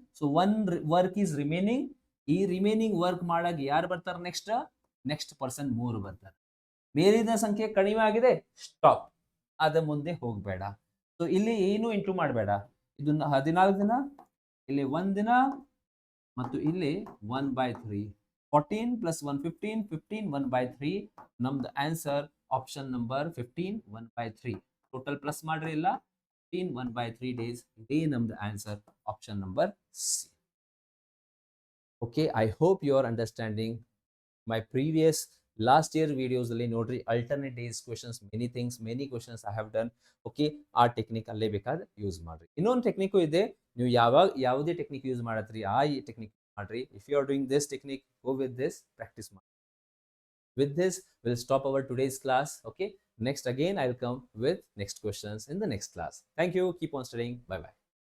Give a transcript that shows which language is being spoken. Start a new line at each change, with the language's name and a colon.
English: So one work is remaining.
Kannada: ಈ remaining work ಮಾಡಾಗ ಯಾರು ಬರ್ತಾರೆ? ನೆಕ್ಸ್ಟ್ ಪರ್ಸನ್ 3 ಬರ್ತಾರೆ. ಮೇಲಿನ ಸಂಖ್ಯೆ ಕಡಿಮೆ ಆಗಿದೆ, ಸ್ಟಾಪ್, ಅದ ಮುಂದೆ ಹೋಗಬೇಡ. ಸೊ ಇಲ್ಲಿ ಏನು ಇಂಟು ಮಾಡಬೇಡ. ಇದು 14 ದಿನ, ಇಲ್ಲಿ 1 ದಿನ ಮತ್ತು ಇಲ್ಲಿ 1/3. 14 + 1 15 15 1/3. ನಮ್ದು answer option number 15 1/3. Total plus ಮಾಡ್ರಿ, ಇಲ್ಲ 15 1/3 days. ಇದೇ ನಮ್ದು answer option number C.
English: Okay, I hope you are understanding my previous last year videos ಅಲ್ಲಿ ನೋಡ್ರಿ, alternate days questions, many questions I have done.
Kannada: Okay, ಆ ಟೆಕ್ನಿಕ್ ಅಲ್ಲೇ ಬೇಕಾದ್ರೆ use ಮಾಡ್ರಿ. ಇನ್ನೊಂದು ಟೆಕ್ನಿಕ್ ಇದೆ, ನೀವು ಯಾವುದೇ ಟೆಕ್ನಿಕ್ ಯೂಸ್ ಮಾಡತ್ರಿ ಆ ಟೆಕ್ನಿಕ್ ಮಾಡ್ರಿ.
English: if you are doing this technique, go with this,
Kannada: practice ಮಾಡಿ.
English: With this, we'll stop our today's class. Okay, next again I'll come with next questions in the next class. Thank you. Keep on studying. Bye bye.